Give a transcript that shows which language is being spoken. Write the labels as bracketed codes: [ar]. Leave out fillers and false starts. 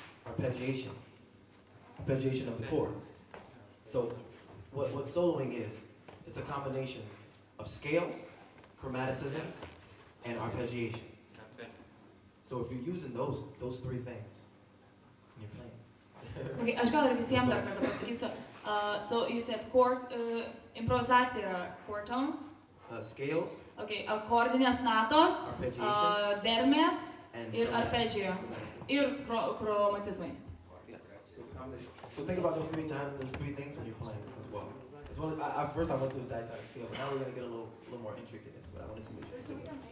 [en] Arpeggiation of the chords. So what soloing is, it's a combination of scales, chromaticism, and arpeggiation. So if you're using those three things, you're playing. [lt] Okay, aš gal ir visiems dar kartą pasakysiu. [en] So you said chord, [lt] improvizacija yra [en] chord tones. Scales. [lt] Okay, akordinės natos, dermės ir arpeggio. Ir chromatizmai. [en] So think about those three things when you're playing as well. First I went through the diatonic scale, but now we're going to get a little more intricate into it. I want to see what you're doing.